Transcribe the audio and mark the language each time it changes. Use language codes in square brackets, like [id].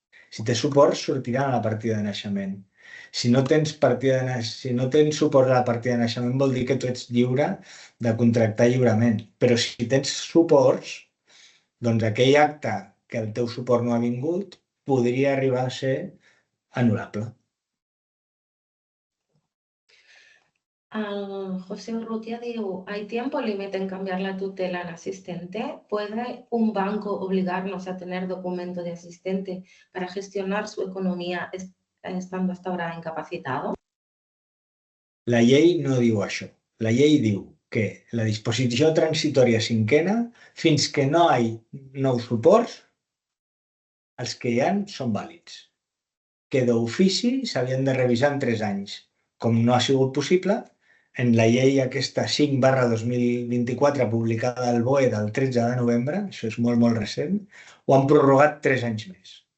[ca] Si té suports, sortirà a la partida de naixement. Si no tens suport a la partida de naixement, vol dir que tu ets lliure de contractar lliurement. Però si tens suports, doncs aquell acte que el teu suport no ha vingut podria arribar a ser anul·lable. [es] El José Urrutia diu, ¿hay tiempo límite en cambiar la tutela en asistente? ¿Puede un banco obligarnos a tener documento de asistente para gestionar su economía estando hasta ahora incapacitado? [ca] La llei no diu això. La llei diu que la disposició transitòria cinquena, fins que no hi ha nous suports, els que hi ha són vàlids. Que d'ofici s'havien de revisar en 3 anys. Com no ha sigut possible, en la llei aquesta 5/2024 publicada al BOE del 13 de novembre, això és molt, molt recent, ho han prorrogat 3 anys més.